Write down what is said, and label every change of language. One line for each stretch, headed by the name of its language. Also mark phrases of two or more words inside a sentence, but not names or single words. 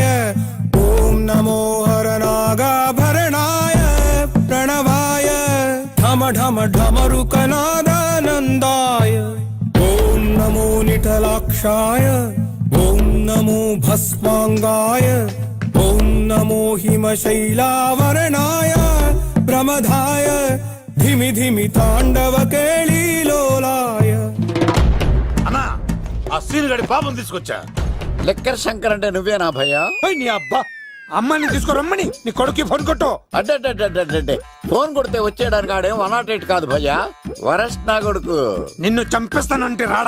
Sanskrit: ఓం నమో హరనాగాభరణాయ ప్రణవాయ ఢమ ఢమ ఢమరుకనాదానందాయ, ఓం నమో నిటలాక్షాయ, ఓం నమో భస్మాంగాయ, ఓం नमो हिमशैलावरणाय प्रमदाय धिमि धिमि ताण्डवकेळीलोलाय
Telugu: అన్నా ఆ సీన్ గడి పాపం తీసుకొచ్చా. లెక్కర్ శంకర్ అంటే నువ్వేనా భయ్యా? ఏయ్, నీ అబ్బా అమ్మని తీసుకురమ్మని నీ కొడుకు ఫోన్ కొట్టు. అడ్డే ఫోన్ కొడితే వచ్చేయడానికి ఆడేం 108 కాదు భయ్యా, వరస్ట్ నా కొడుకు. నిన్ను చంపేస్తానంటే రాడా?